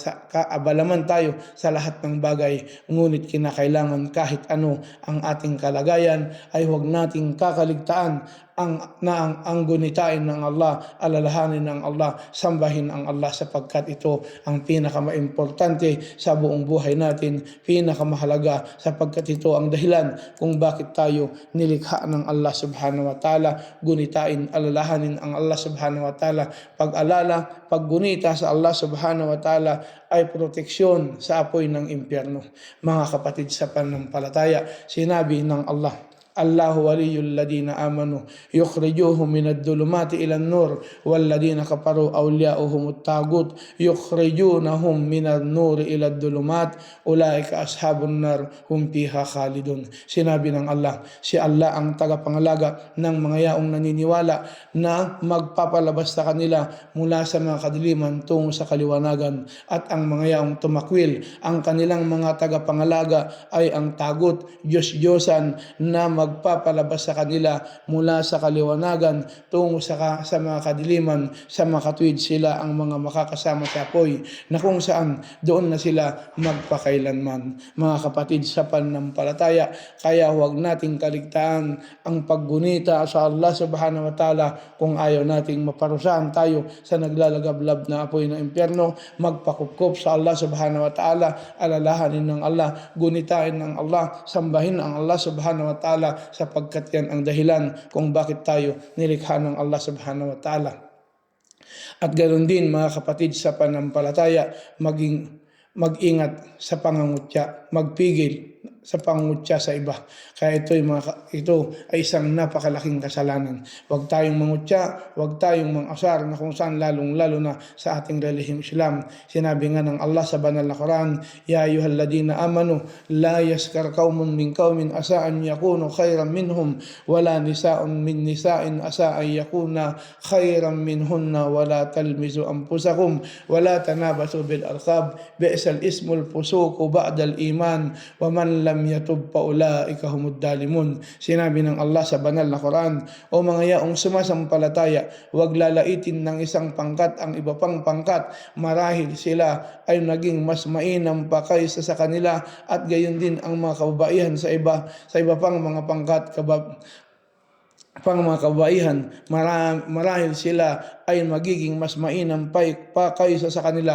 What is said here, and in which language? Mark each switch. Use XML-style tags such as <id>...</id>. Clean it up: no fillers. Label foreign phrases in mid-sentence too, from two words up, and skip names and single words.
<tl>sa lahat ng bagay, ngunit kinakailangan kahit ano ang ating kalagayan ay huwag nating kakaligtaan ang gunitain ng Allah, alalahanin ng Allah, sambahin ang Allah sapagkat ito ang pinakamaimportante sa buong buhay natin, pinakamahalaga sapagkat ito ang dahilan kung bakit tayo nilikha ng Allah</tl> <ar>سبحانه وتعالى.</ar> <tl>Gunitain, alalahanin ang Allah</tl> <ar>سبحانه وتعالى.</ar> <tl>Pag-alala, paggunita sa Allah</tl> <ar>سبحانه وتعالى</ar> <tl>ay proteksyon sa apoy ng impyerno. Mga kapatid sa pananampalataya, sinabi ng Allah,</tl> <ar>الله ولي الذين آمنوا يخرجهم من الظلمات إلى النور والذين كفروا أولياؤهم الطاغوت يخرجونهم من النور إلى الظلمات أولئك أصحاب النار هم فيها خالدون.</ar> <tl>Sinabi ng Allah, si Allah ang tagapangalaga ng mga yaong naniniwala na magpapalabas sa kanila mula sa mga kadiliman tungo sa kaliwanagan, at ang mga yaong tumakwil, ang kanilang mga tagapangalaga ay ang tagut, Diyos-Diyosan na magpapalabas sa kanila mula sa kaliwanagan tungo sa mga kadiliman, sa mga katuwid sila ang mga makakasama sa apoy na kung saan doon na sila magpakailanman. Mga kapatid sa pananampalataya, kaya huwag nating kaligtaan ang paggunita sa Allah</tl> <ar>سبحانه وتعالى.</ar> <tl>Kung ayaw nating maparusahan tayo sa naglalagablab na apoy ng impyerno, magpakupkup sa Allah</tl> <ar>سبحانه وتعالى,</ar> <tl>alalahanin ng Allah, gunitain ng Allah, sambahin ang Allah</tl> <ar>سبحانه وتعالى</ar> <tl>sapagkat yan ang dahilan kung bakit tayo nilikha ng Allah</tl> <ar>سبحانه وتعالى.</ar> <tl>At ganoon din mga kapatid sa pananampalataya, mag-ingat sa pangangutya, magpigil sa pangungutya sa iba. Kaya ito ay isang napakalaking kasalanan. Huwag tayong mangutya, huwag tayong mangasar na kung saan lalong-lalo na sa ating relihiyong Islam. Sinabi nga ng Allah sa banal na Quran,</tl> <ar>يا أيها الذين آمنوا لا يسخر قوم من قوم عسى أن يكونوا خيرا منهم ولا نساء من نساء عسى أن يكن خيرا منهن ولا تلمزوا أنفسكم ولا تنابزوا بالألقاب بئس الاسم الفسوق بعد الإيمان ومن لم يتب فأولئك هم الظالمون.</ar> <tl>Sinabi ng Allah sa banal na Quran, o mga yaong sumasampalataya, huwag lalaitin ng isang pangkat ang iba pang pangkat, marahil sila ay naging mas mainam pa kaysa sa kanila, at gayon din ang mga kababaihan sa iba pang mga pangkat mga kabaihan, marahil sila ay magiging mas mainam pa kaysa sa kanila.</tl>